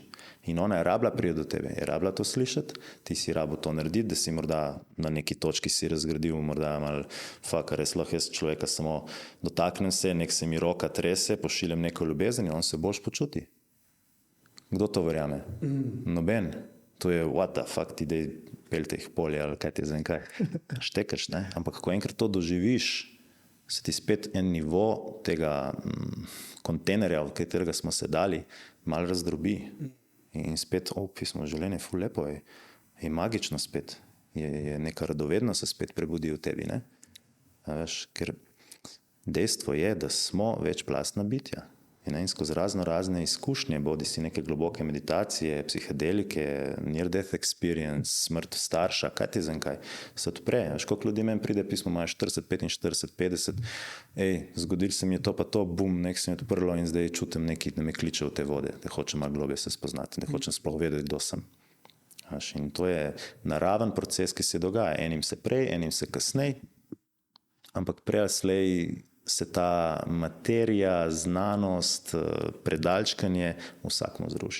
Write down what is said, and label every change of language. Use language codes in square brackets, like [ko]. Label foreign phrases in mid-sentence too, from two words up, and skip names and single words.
[sl] In ona je rabila priti do tebe, je rabila to slišati, ti si rabil to narediti, da si morda na neki točki si razgradil, morda malo, res lahko jaz človeka samo dotaknem se, nek se mi roka trese, pošiljem neko ljubezen in on se boljš počuti. Kdo to verjame? Noben. To je [en] what the fuck, [sl] ti dej peljte jih polje ali kaj ti zdaj kaj. Štekaš, ne? Ampak ko enkrat to doživiš, se ti spet en nivo tega kontejnerja, v katerega smo se dali, malo razdrobi. In spet, pismo, življenje je ful lepo, je magično spet, je neka radovednost se spet prebudi v tebi, ne? Ker dejstvo je, da smo večplastna bitja in skozi razne izkušnje, bodi si neke globoke meditacije, psihedelike, [en] near death experience, [sl] smrt starša, kaj ti zdaj kaj, se odpre. Koliko ljudi meni pride, pismo imajo 40, 45, 50, zgodil se mi je to pa to, bum, nek se mi je odprlo in zdaj čutim nekaj, da me kliče v te vode, da hočem malo globje se spoznati, da hočem sploh vedeti, kdo sem. In to je naraven proces, ki se dogaja, enim se prej, enim se kasnej, ampak prej ali slej se ta materija, znanost, predalčkanje vsakmu zruši.